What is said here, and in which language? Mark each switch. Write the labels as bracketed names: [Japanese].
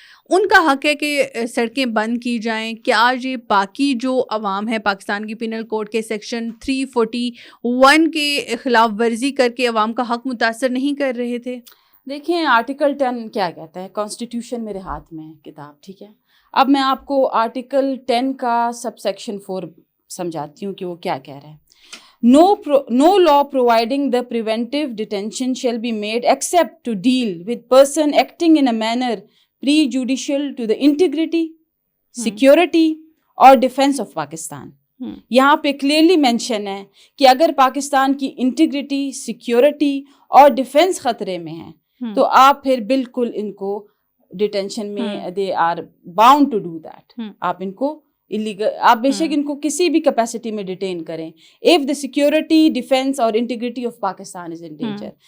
[Urdu] ان کا حق ہے کہ سڑکیں بند کی جائیں. کیا یہ باقی جو عوام ہے پاکستان کی پینل کوڈ کے سیکشن 341 کے خلاف ورزی کر کے عوام کا حق متاثر نہیں کر رہے تھے؟ دیکھیں آرٹیکل 10 کیا کہتا ہے، کانسٹیٹیوشن میرے ہاتھ میں ہے کتاب، ٹھیک ہے. اب میں آپ کو آرٹیکل 10 کا سب سیکشن 4 سمجھاتی ہوں کہ وہ کیا کہہ رہا ہے. [English] No law providing the preventive detention shall be made except to deal with person acting in a manner prejudicial to the integrity, security or defense of Pakistan. [Urdu] یہاں پہ کلیئرلی مینشن ہے کہ اگر پاکستان کی انٹیگریٹی، سیکیورٹی اور defence خطرے میں ہے تو آپ پھر بالکل ان کو ڈیٹینشن میں they [English] Are bound to do that. [Urdu] آپ ان کو ایلیگل، آپ بے شک ان کو کسی بھی کیپیسٹی میں ڈیٹین کریں [English] if the security, defense [Urdu] اور integrity of Pakistan [English] is in danger.